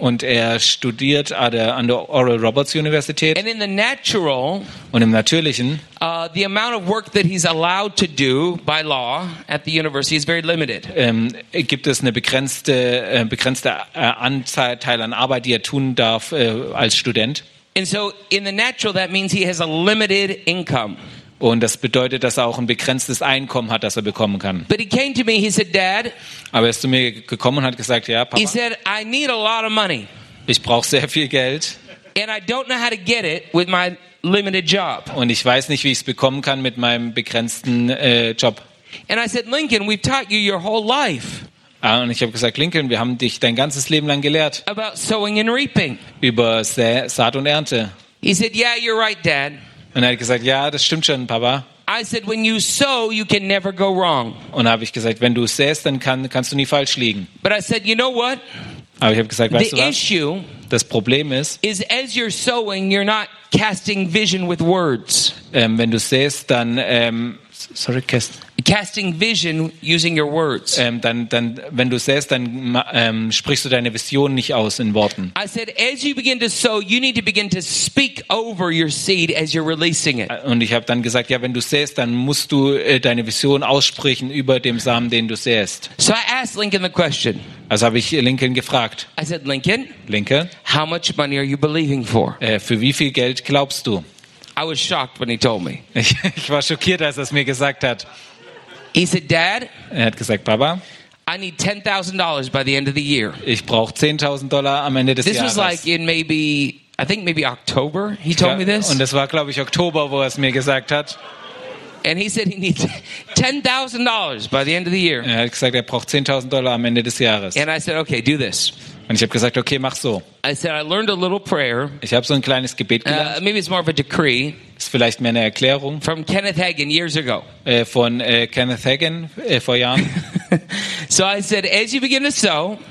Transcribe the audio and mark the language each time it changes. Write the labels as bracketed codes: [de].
[de] Und studiert an der Oral Roberts Universität. [en] And in the natural, [de] und im Natürlichen, [en] the amount of work that he's allowed to do by law at the university is very limited. [de] Gibt es eine begrenzte Anzahl an Arbeit, die tun darf als Student? [en] And so in the natural, that means he has a limited income. [de] Und das bedeutet, dass er auch ein begrenztes Einkommen hat, das er bekommen kann. [en] But he came to me, he said, Dad, [de] aber er ist zu mir gekommen und hat gesagt, ja, Papa. [en] He said, I need a lot of money. [de] Ich brauche sehr viel Geld. [en] And I don't know how to get it with my limited job. [de] Und ich weiß nicht, wie ich es bekommen kann mit meinem begrenzten Job. [en] And I said, Lincoln, we've taught you your whole life. [de] Und ich habe gesagt, Lincoln, wir haben dich dein ganzes Leben lang gelehrt. [en] About sowing and reaping. [de] Über Saat und Ernte. [en] He said, yeah, you're right, Dad. [de] Und er hat gesagt, ja, das stimmt schon, Papa. [en] I said, when you sow, you can never go wrong. [de] Und habe ich gesagt, wenn du säst, dann kannst du nie falsch liegen. [en] But I said, you know what? [de] Aber ich habe gesagt, weißt [en] the [de] du was? Das Problem ist, [en] is as you're sowing, you're not casting vision with words. [de] Wenn du säst, dann casting [en] vision using your words. [de] Dann wenn du säst, dann sprichst du deine Vision nicht aus in Worten. [en] I said, as you begin to sow, you need to begin to speak over your seed as you're releasing it. [de] Und ich habe dann gesagt, ja, wenn du säst, dann musst du deine Vision aussprechen über dem Samen, den du säst. [en] So I asked Lincoln the question. [de] Also habe ich Lincoln gefragt. [en] I said, Lincoln. [de] Lincoln. [en] How much money are you believing for? [de] Für wie viel Geld glaubst du? [en] I was shocked when he told me. [de] Ich war schockiert, als er es mir gesagt hat. [en] He said, Dad. [de] Er hat gesagt, Papa. [en] I need $10,000 by the end of the year. [de] Ich brauche $10,000 am Ende des Jahres. [en] This was like in maybe, I think maybe October. He told me this. [de] Und das war, glaube ich, Oktober, wo er es mir gesagt hat. [en] And he said he needs $10,000 by the end of the year. [de] Er hat gesagt, er braucht $10,000 am Ende des Jahres. [en] And I said, okay, do this. [de] Und ich habe gesagt, okay, mach so. [en] I said, I learned a little prayer. [de] Ich habe so ein kleines Gebet gelernt. [en] Maybe it's more of a decree. [de] Ist vielleicht mehr eine Erklärung. [en] From Kenneth Hagin years ago. [de] Kenneth Hagin vor Jahren. [en] So I said, as you begin to sow.